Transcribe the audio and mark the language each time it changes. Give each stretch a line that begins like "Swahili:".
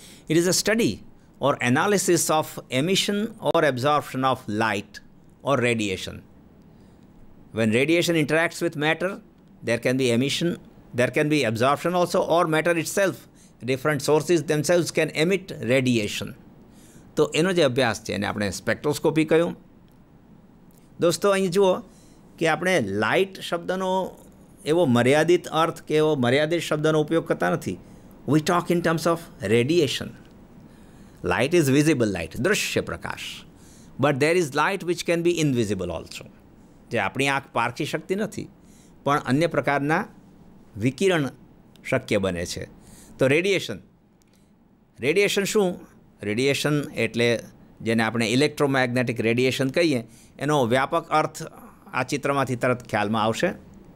English: It is a study or analysis of emission or absorption of light or radiation. When radiation interacts with matter, there can be emission, there can be absorption also, or matter itself, different sources themselves can emit radiation.
Gujarati: તો એનો જે અભ્યાસ છે એને આપણે spectroscopy કહ્યું. દોસ્તો અહીં જુઓ કે આપણે લાઇટ શબ્દનો એવો મર્યાદિત અર્થ કે એવો મર્યાદિત શબ્દનો ઉપયોગ કરતા નથી.
English: We talk in terms of radiation. Light is visible light, દૃશ્ય પ્રકાશ. But there is light which can be invisible also.
Gujarati: જે આપણી આંખ પારખી શકતી નથી પણ અન્ય પ્રકારના વિકિરણ શક્ય બને છે. તો રેડિયેશન શું? રેડિયેશન એટલે જેને આપણે ઇલેક્ટ્રોમેગ્નેટિક રેડિયેશન કહીએ એનો વ્યાપક અર્થ આ ચિત્રમાંથી તરત ખ્યાલમાં આવશે.